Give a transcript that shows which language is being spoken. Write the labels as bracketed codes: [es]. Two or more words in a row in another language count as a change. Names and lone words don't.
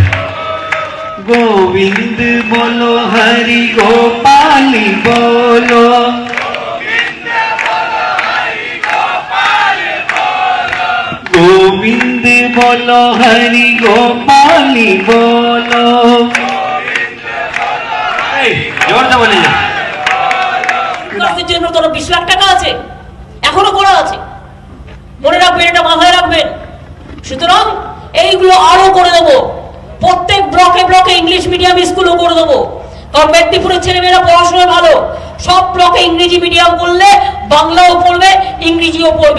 [hi] गोविंद बोलो हरि गोपाल बोलो, गोविंद बोलो हरि गोपाल बोलो। जोर से बोले जा। [bn] জন্য তোর 20 লাখ টাকা আছে, এখনো করা আছে, মনে রাখবেন, এটা মাথায় রাখবেন। সুতরাং এইগুলো আরো করে দেবো, প্রত্যেক ব্লকে ব্লকে [en] English medium [bn] স্কুলও করে দেবো, কারণ মেদিনীপুরের ছেলেমেয়েরা পড়াশোনায় ভালো, সব ব্লকে ইংরেজি মিডিয়াম করলে বাংলাও পড়বে, ইংরেজিও পড়বে।